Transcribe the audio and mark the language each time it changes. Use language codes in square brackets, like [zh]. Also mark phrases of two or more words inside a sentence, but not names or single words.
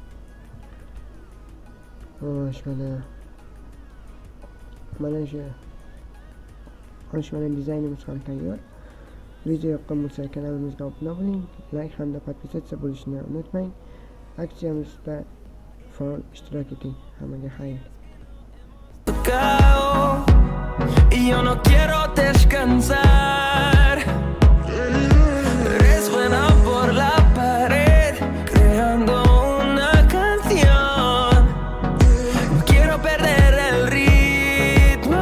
[uz] Mana dizaynimiz ham tayyor. Video yoqqan bo'lsa kanalimizga obuna bo'ling, like hamda podpisatsiya bo'lishni unutmang. Aksiyamizda faol ishtirok eting. Hammaga xayr. [es] Y yo no quiero descansar. Resuena por la pared, creando una canción. No quiero perder el ritmo.